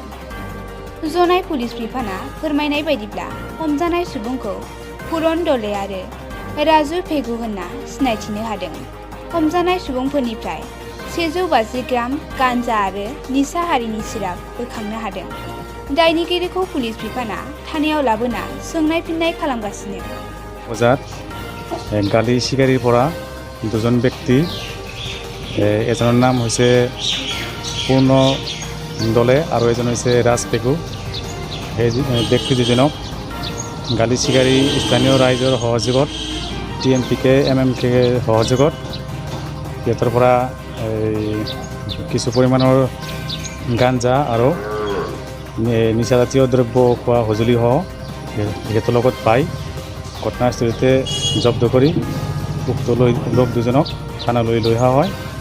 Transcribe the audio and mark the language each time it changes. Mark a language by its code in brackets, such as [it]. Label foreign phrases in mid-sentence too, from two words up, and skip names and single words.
[brx] जनाय पुलिस बिफाना फोरमायनाय बायदिब्ला हमजानाय सुबुंखौ पुरन दले आरो राजु फेगु होनना सिनायथिनो हादों। हमजानाय सुबुंफोरनिफ्राय 150 ग्राम गान्जा आरो निसा हारिनि सिराप बोखांनो हादों। दायनिगिरिखौ पुलिस बिफाना थानायाव लाबोना सोंनाय फिननाय खालामगासिनो। [as] বজাত গালি শিকাৰীৰ পৰা দুজন ব্যক্তি এজনৰ নাম হৈছে পূৰ্ণ দলে আৰু এজন হৈছে ৰাজ পেগু। এই ব্যক্তি দুজনক গালি শিকাৰী স্থানীয় ৰাইজৰ সহযোগত TMPK MMK সহযোগত সিহঁতৰ পৰা কিছু পৰিমাণৰ গাঞ্জা আৰু নিচাজাতীয় দ্ৰব্য খোৱা সঁজুলিসহ সিহঁতৰ লগত পাই ঘটনাস্থলীতে জব্দ কৰি উক্ত লোক দুজনক থানালৈ লৈ অহা হয়।